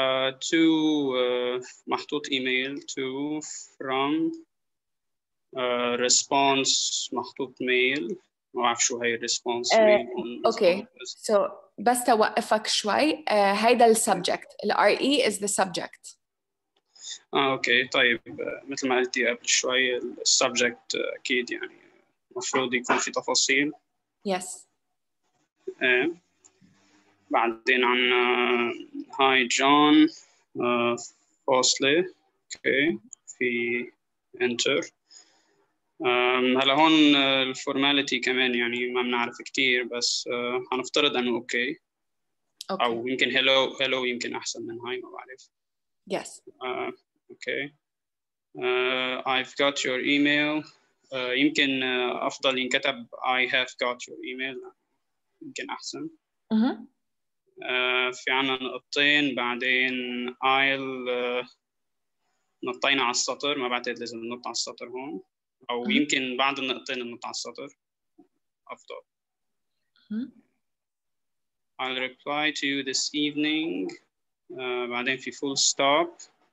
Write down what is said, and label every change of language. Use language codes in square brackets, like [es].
[ar] to محطوط ايميل to from response محطوط ميل. ما بعرف شو هي الريسبونس. اوكي so بس توقفك شوي. هيدا السبجكت. [en] RE is the subject. [ar] اوكي طيب مثل ما قلتي قبل شوي السبجكت اكيد يعني المفروض يكون في تفاصيل. [en] Yes. [ar] بعدين عنا هاي جون فاصلة. اوكي في انتر. هلا هون الفورماليتي كمان يعني ما بنعرف كتير بس هنفترض انه اوكي. او يمكن هلو يمكن احسن من هاي ما بعرف. [en] Yes. Okay. I've got your email. [ar] يمكن افضل ينكتب [en] I have got your email [ar] يمكن احسن. في عنا نقطتين بعدين I'll نطينا على السطر. ما بعتقد لازم ننط على السطر هون أو يمكن بعد النقطتين ننط على السطر أفضل. [en] I'll reply to you this evening. [ar] بعدين في [en] full stop.